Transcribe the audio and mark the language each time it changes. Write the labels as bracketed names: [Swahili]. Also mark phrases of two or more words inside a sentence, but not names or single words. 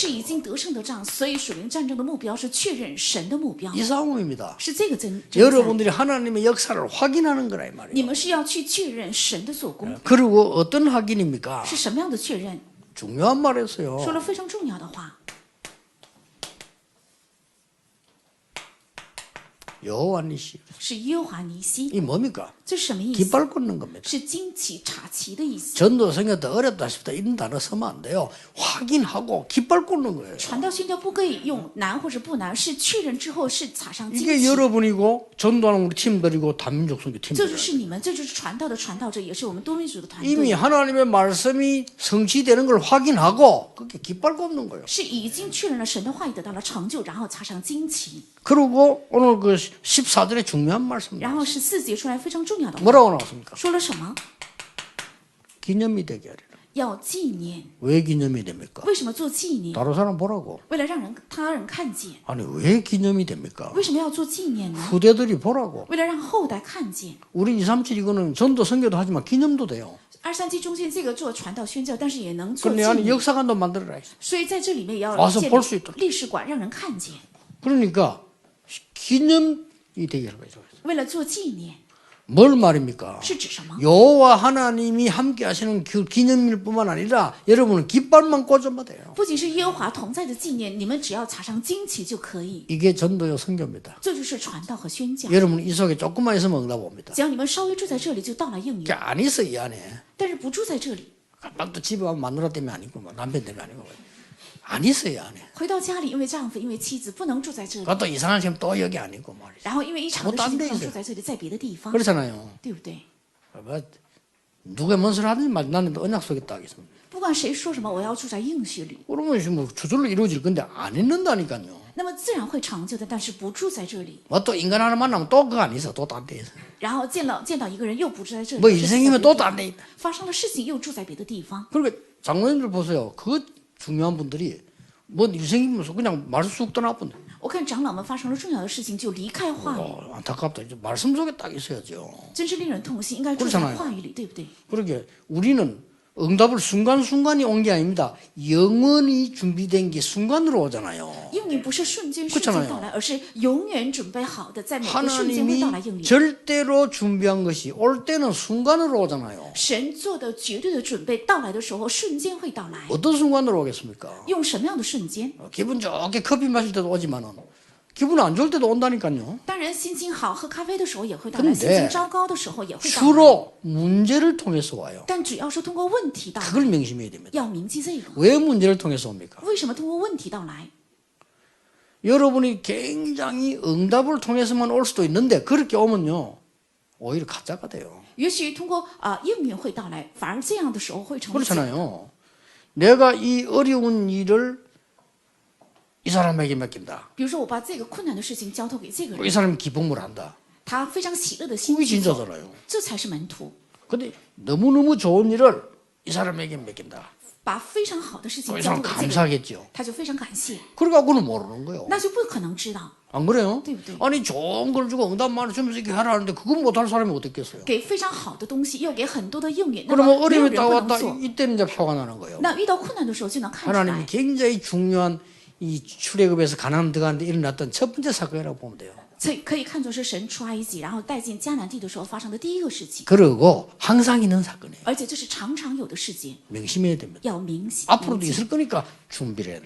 [Chinese] 是已经得胜的仗，所以属灵战争的目标是确认神的目标， [Korean] 이 싸움입니다. [Chinese] 是这个征战。 [Korean] 여러분들이 하나님의 역사를 확인하는 거라 이 [Chinese] 你 [Korean] 말이에요. [Chinese] 们是要去确认神的做工， [Korean] 그리고 어떤 확인입니까? [Chinese] 是什么样的确认？ [Korean] 중요한 말이었어요. [Chinese] 说了非常重要的话， [Korean] 여호와 니시. [Chinese] 是耶和华尼西， [Korean] 이 뭡니까? [Chinese] 这是什么意思？ [Korean] 깃발 꽂는 겁니다. [Chinese] 是旌旗插旗的意思。 [Korean] 전도 성경 더 어렵다 싶다 이런 단어 쓰면 안 돼요. 확인하고 깃발 꽂는 거예요. [Chinese] 传道宣教不可以用难或者不难，是确认之后是插上旌 [Korean] 이게 [Chinese] 旗。 [Korean] 여러분이고 전도하는 우리 팀들이고 다민족 선교 [Chinese] 这 [Korean] 팀들. [Chinese] 就是你们，这就是传道的传道者，也是我们多民族的团 [Korean] 이미 [Chinese] 队， [Korean] 하나님의 말씀이 성취되는 걸 확인하고 그렇게 깃발 꽂는 거예요. [Chinese] 是已经确认了神的话语得到了成就，然后插上旌旗。 [Korean] 그리고 오늘 그 14절에 중요한 말씀. [Chinese] 然后14节出来非常重要的话， [Korean] 뭐라고 나왔습니까? [Chinese] 说了什么？ [Korean] 기념이 되게 하리라. [Chinese] 要纪念。 [Korean] 왜 기념이 됩니까? [Chinese] 为什么做纪念？ [Korean] 다른 사람 보라고. [Chinese] 为了让他人看见。 [Korean] 아니 왜 기념이 됩니까? [Chinese] 为什么要做纪念呢？ [Korean] 후대들이 보라고. [Chinese] 为了让后代看见。 [Korean] 우리 237 이거는 전도 선교도 하지만 기념도 돼요. [Chinese] 237 中间这个做传道宣教，但是也能做 [Korean] 그런데 [Chinese] 纪 [Korean] 안에 [Chinese] 念， [Korean] 역사관도 만들어라. [Chinese] 所以在这里面也要 [Korean] 와서 [Chinese] 建 [Korean] 볼수 [Chinese] 立 [Korean] 있도록 [Chinese] 历史馆，让人看见。 [Korean] 그러니까 기념이 되게 하는 거죠. [Chinese] 为了做纪念， [Korean] 뭘 말입니까? [Chinese] 是指什么？ [Korean] 여호와 하나님이 함께 하시는 그 기념일뿐만 아니라 여러분은 깃발만 꽂으면 돼요. [Chinese] 不仅是耶和华同在的纪念，你们只要插上旌旗就可以。 [Korean] 이게 전도요 선교입니다. [Chinese] 这就是传道和宣教。 [Korean] 여러분 이 속에 조금만 있으면 응답 옵니다. [Chinese] 只要你们稍微住在这里，就到了应允 [Korean] 이게 。 안 있어 이 안에. [Chinese] 但是不住在这里， [Korean] 또 집에 와면 마누라 때문에 아니고 뭐 남편 때문에 아니고 안 있어 이 안에. [Chinese] 回到家里，因为丈夫，因为妻子不能住在这里， [Korean] 그것도 이상한 지금 또 여기 아니고 말이죠. [Chinese] 然后因为一场的事情不 [Korean] 잘못안돼 [Chinese] 能 [Korean] 있어요 [Chinese] 住在这里，在别的地方， [Korean] 그렇잖아요. [Chinese] 对不对？ [Korean] 뭐 누가 뭔 소리 하든지 말 나는 또 언약 속에 딱 있습니다. [Chinese] 不管谁说什么，我要住在应许里， [Korean] 그러면 지금 뭐 저절로 이루어질 건데 안 있는다니까요. [Chinese] 那么自然会成就的。但是不住在这里， [Korean] 뭐 또 인간 하나 만나면 또 그거 안 있어. 또 딴 데 있어. [Chinese] 然后见到一个人又不住在这里， [Korean] 뭐 [Chinese] 而是住在 [Korean] 인생이면 [Chinese] 别的 [Korean] 또 [Chinese] 地方 [Korean] 딴 데 있다. [Chinese] 发生了事情又住在别的地方。 [Korean] 그러니까 장로님들 보세요. 그 중요한 분들이 뭐 인생이면서 그냥 말씀 쑥 떠나본데. [Chinese] 我看长老们发生了重要的事情就离开话语， [Korean] 안타깝다. 이제 말씀 속에 딱 있어야죠. [Chinese] 真是令人痛心。应该住在 [Korean] 그렇잖아요 [Chinese] 话语里，对不对？ [Korean] 그러게 우리는 응답을 순간순간이 온 게 아닙니다. 영원히 준비된 게 순간으로 오잖아요. [Chinese] 应允不是瞬间瞬 [Korean] 그렇잖아요 [Chinese] 间到来，而是永远准备好的，在每个瞬间会到来应 [Korean] 하나님이 [Chinese] 允。 [Korean] 절대로 준비한 것이 올 때는 순간으로 오잖아요. [Chinese] 神做的绝对的准备到来的时候，瞬间会到来。 [Korean] 어떤 순간으로 오겠습니까? [Chinese] 用什么样的瞬间？ [Korean] 기분 좋게 커피 마실 때도 오지만은 기분 안 좋을 때도 온다니까요. [Chinese] 当然，心情好喝咖啡的时候也会到来， [Korean] 근데 [Chinese] 心情糟糕的时候也会到来。 [Korean] 주로 문제를 통해서 와요. [Chinese] 但只要是通过问题到来， [Korean] 그걸 명심해야 됩니다. [Chinese] 要铭记这个。 [Korean] 왜 문제를 통해서 옵니까? [Chinese] 为什么通过问题到来？ [Korean] 여러분이 굉장히 응답을 통해서만 올 수도 있는데 그렇게 오면요 오히려 가짜가 돼요. [Chinese] 也许通过应允会到来，反而这样的时候会成为假的。 [Korean] 그렇잖아요. 내가 이 어려운 일을 이 사람에게 맡긴다. [Chinese] 比如说，我把这个困难的事情交托给这个 [Korean] 이 [Chinese] 人， [Korean] 사람이 기쁨을 한다. [Chinese] 他非常喜乐的心 [Korean] 그게 [Chinese] 去做， [Korean] 진짜잖아요. [Chinese] 这才是门徒。 [Korean] 근데 너무너무 좋은 일을 이 사람에게 맡긴다. [Chinese] 把非常好的事情 [Korean] 그 [Chinese] 交 [Korean] 사람 [Chinese] 托给这个人， [Korean] 감사하겠죠. [Chinese] 他就非常感谢， [Korean] 그래갖고는 모르는 거예요. [Chinese] 那就不可能知道。 [Korean] 안 그래요? 네, 네. 아니 좋은 걸 주고 응답만 주면서 이렇게 하라 하는데 그건 못할 사람이 어떻겠어요? [Chinese] 给非常好的东西，又给很多的应允，那 [Korean] 그러면 [Chinese] 么没有 [Korean] 어려움이 [Chinese] 人 [Korean] 딱 [Chinese] 不 [Korean] 왔다 [Chinese] 能做。 [Korean] 이때는 이제 표가 나는 거예요. [Chinese] 那遇到困难的时候就能看出 [Korean] 하나님이 [Chinese] 来， [Korean] 굉장히 중요한 이 출애굽에서 가나안 들어가는데 일어났던 첫 번째 사건이라고 보면 돼요. [Chinese] 所以可以看作是神出埃及，然后带进迦南地的时候发生的第一个事情， [Korean] 그리고 항상 있는 사건이에요. [Chinese] 而且这是常常有的事情， [Korean] 명심해야 됩니다. [Chinese] 要明晰。 [Korean] 앞으로도 있을 거니까 준비를 해놔요.